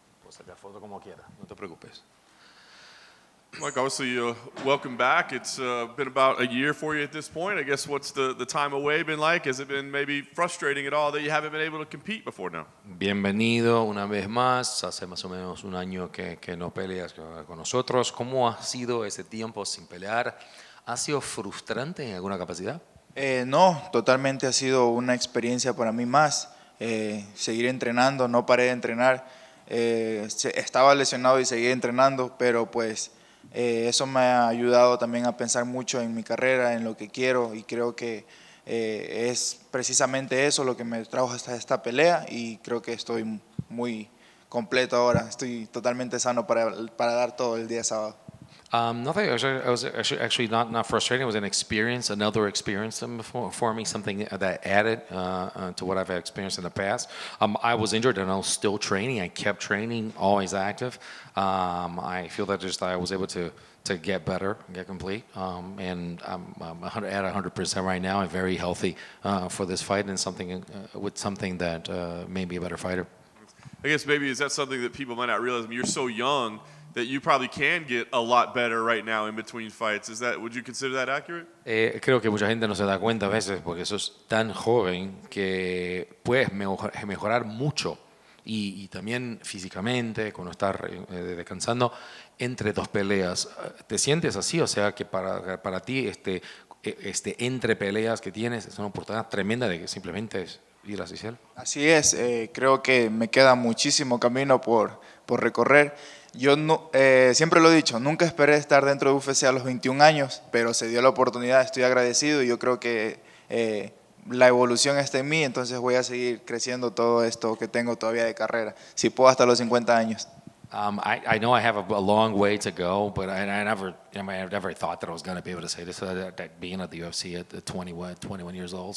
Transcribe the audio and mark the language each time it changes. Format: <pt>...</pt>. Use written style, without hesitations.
<es>sacar foto como quieras, no te preocupes.</es> <en>Mike, obviously, welcome back. It's been about a year for you at this point. I guess what's the time away been like? Has it been maybe frustrating at all that you haven't been able to compete before now?</en> <es>Bienvenido una vez más. Hace más o menos un año que no peleas con nosotros. ¿Cómo ha sido ese tiempo sin pelear? ¿Ha sido frustrante en alguna capacidad? No, totalmente ha sido una experiencia para mí más. Seguir entrenando, no paré de entrenar. Estaba lesionado y seguí entrenando, pero pues eso me ha ayudado también a pensar mucho en mi carrera, en lo que quiero, y creo que es precisamente eso lo que me trajo hasta esta pelea, y creo que estoy muy completo ahora. Estoy totalmente sano para dar todo el día sábado.</es> <en>Nothing. I was actually not frustrating. It was an experience, another experience for me, something that added to what I've experienced in the past. I was injured and I was still training. I kept training, always active. I feel that just I was able to get better, get complete, and I'm at 100% right now. I'm very healthy for this fight and something that made me a better fighter. I guess maybe is that something that people might not realize? I mean, you're so young that you probably can get a lot better right now in between fights. Would you consider that accurate?</en> <es>Creo que mucha gente no se da cuenta a veces porque sos tan joven que puedes mejorar mucho y también físicamente cuando estás descansando entre dos peleas. ¿Te sientes así? O sea que para ti entre peleas que tienes es una oportunidad tremenda de que simplemente es ir hacia cielo. Así es, creo que me queda muchísimo camino por recorrer. Yo no, siempre lo he dicho, nunca esperé estar dentro de UFC a los 21 años, pero se dio la oportunidad, estoy agradecido y yo creo que la evolución está en mí, entonces voy a seguir creciendo todo esto que tengo todavía de carrera, si puedo hasta los 50 años.</es> <en>I know I have a long way to go, but I never thought that I was going to be able to say this, that being at the UFC at 21 years old.</en>